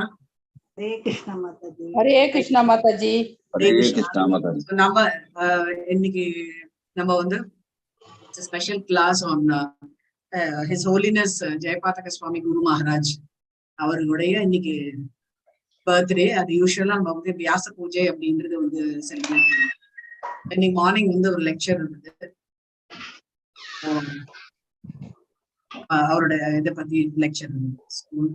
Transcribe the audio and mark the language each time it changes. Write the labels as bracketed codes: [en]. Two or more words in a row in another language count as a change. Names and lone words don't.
[sa] Hare Krishna Mataji. Hare Krishna Mataji. Hare Krishna Mataji. [ta] So நம்ம இன்னைக்கு நம்ம வந்து [en] it's a special class on His Holiness Jayapataka Swami Guru Maharaj. [ta] அவர்களுடைய இன்னைக்கு பர்த்டே. அது யூஸ்வலா நம்ம வந்து வியாச பூஜை அப்படின்றது வந்து செலிப்ரேட் பண்ணுவோம். இன்னைக்கு மார்னிங் வந்து ஒரு லெக்சர் இருந்தது. அவரோட இதை பத்தி லெக்சர் இருந்தது.